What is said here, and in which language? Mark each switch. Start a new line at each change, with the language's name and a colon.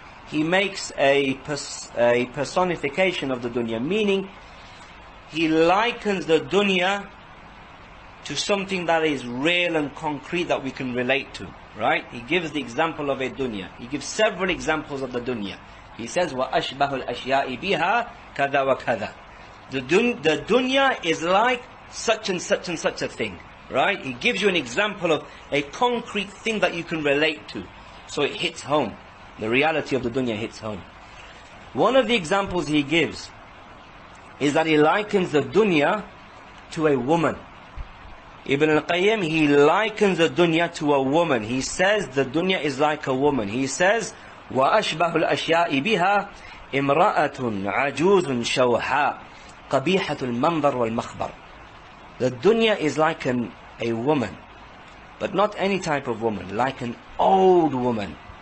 English: He makes a personification of the dunya, meaning he likens the dunya to something that is real and concrete that we can relate to, right? He gives the example of a dunya. He gives several examples of the dunya. He says,
Arabic: وَأَشْبَهُ الْأَشْيَاءِ بِهَا كَذَا وَكَذَا.
English: The dunya is like such and such and such a thing, right? He gives you an example of a concrete thing that you can relate to. So it hits home. The reality of the dunya hits home. One of the examples he gives is that he likens the dunya to a woman. Ibn al-Qayyim, he likens the dunya to a woman. He says the dunya is like a woman. He says,
Arabic: وَأَشْبَهُ الْأَشْيَاءِ بِهَا إِمْرَأَةٌ عَجُوزٌ شَوْحَاء قَبِيحَةُ الْمَنْظَرِ وَالْمَخْبَرِ.
English: The dunya is like a woman, but not any type of woman, like an old woman.